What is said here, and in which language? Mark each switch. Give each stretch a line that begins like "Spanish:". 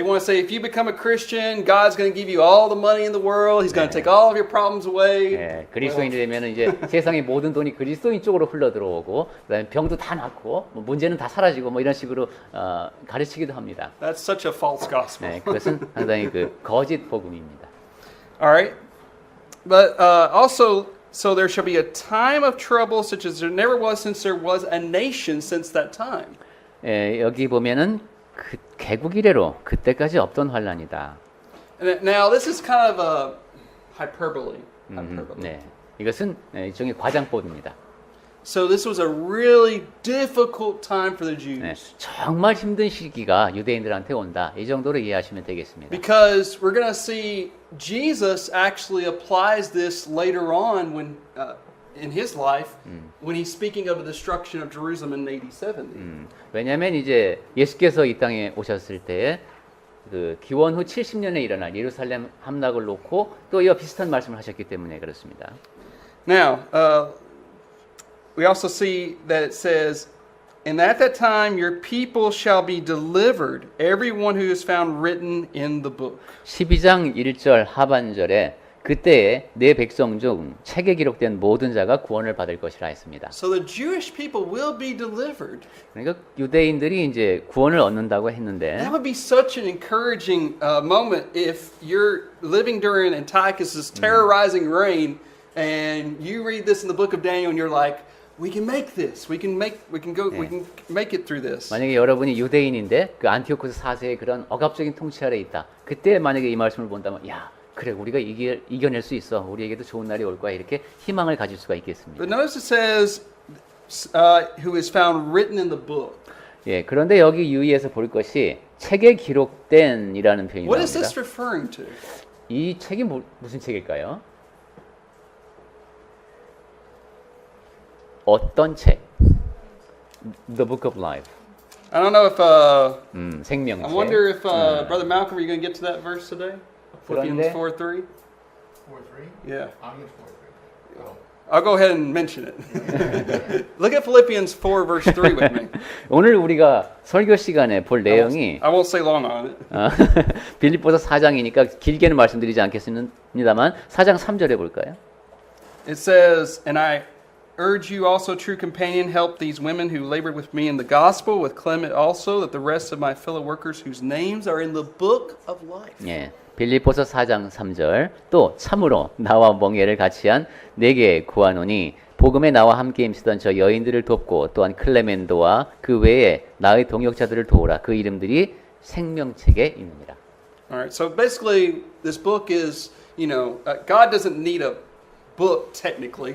English: They want to say if you become a Christian, God's going to give you all the money in the world. He's going to take all of your problems away.
Korean: 예, 그리스도인이 되면 이제 세상의 모든 돈이 그리스도인 쪽으로 흘러 들어오고 그다음에 병도 다 낫고 뭐 문제는 다 사라지고 뭐 이런 식으로 가르치기도 합니다.
English: That's such a false gospel.
Korean: 네, 그것은 상당히 그 거짓 복음입니다.
English: All right. But also, so there shall be a time of trouble such as there never was since there was a nation since that time.
Korean: 예, 여기 보면은 그 개국 이래로 그때까지 없던 환란이다.
English: And now, this is kind of a hyperbole.
Korean: 네, 이것은 일종의 과장법입니다.
English: So this was a really difficult time for the
Korean: 네,
English: Jews.
Korean: 정말 힘든 시기가 유대인들한테 온다. 이 정도로 이해하시면 되겠습니다.
English: Because we're going to see Jesus actually applies this later on when in his life when he's speaking of the destruction of Jerusalem in AD 70.
Korean: 왜냐하면 이제 예수께서 이 땅에 오셨을 때 그 기원 후 70년에 일어날 예루살렘 함락을 놓고 또 이와 비슷한 말씀을 하셨기 때문에 그렇습니다.
English: Now, we also see that it says, "And at that time your people shall be delivered, everyone who is found written in the book."
Korean: 12장 1절 하반절에 그때에 내 백성 중 책에 기록된 모든 자가 구원을 받을 것이라 했습니다.
English: So the Jewish people will be delivered.
Korean: 그러니까 유대인들이 이제 구원을 얻는다고 했는데
English: That would be such an encouraging moment if you're living during Antiochus's terrorizing reign and you read this in the book of Daniel and you're like, we can make this. We can make it through this.
Korean: 만약에 여러분이 유대인인데 그 안티오코스 4세의 그런 억압적인 통치 아래 있다. 그때 만약에 이 말씀을 본다면 야, 그래 우리가 이겨낼 수 있어. 우리에게도 좋은 날이 올 거야. 이렇게 희망을 가질 수가 있겠습니다.
English: But notice it says, who is found written in the book.
Korean: 예, 그런데 여기 유의해서 볼 것이 책에 기록된이라는 표현이
English: What is
Korean: 나옵니다.
English: this referring to?
Korean: 이 책이 무슨 책일까요? 어떤 책?
English: The Book of Life. I don't know if
Korean: 생명책.
English: I wonder if Brother Malcolm, are you going to get to that verse today? Philippians
Korean: 그런데-
English: 4:3. 4:3? Yeah. I'll get 4:3. Oh. I'll go ahead and mention it. Look at Philippians 4 verse 3 with me.
Korean: 오늘 우리가 설교 시간에 볼 내용이
English: I won't say long on it.
Korean: 빌립보서 4장이니까 길게는 말씀드리지 않겠습니다만 4장 3절에 볼까요?
English: It says, "And I urge you also, true companion, help these women who labored with me in the gospel, with Clement also, that the rest of my fellow workers whose names are in the book of life."
Korean: 예. 빌립보서 4장 3절 또 참으로 나와 멍에를 같이한 내게 구하노니 복음에 나와 함께 힘쓰던 저 여인들을 돕고 또한 클레멘도와 그 외에 나의 동역자들을 도우라. 그 이름들이 생명책에 있느니라.
English: All right. So basically, this book is, God doesn't need a book technically,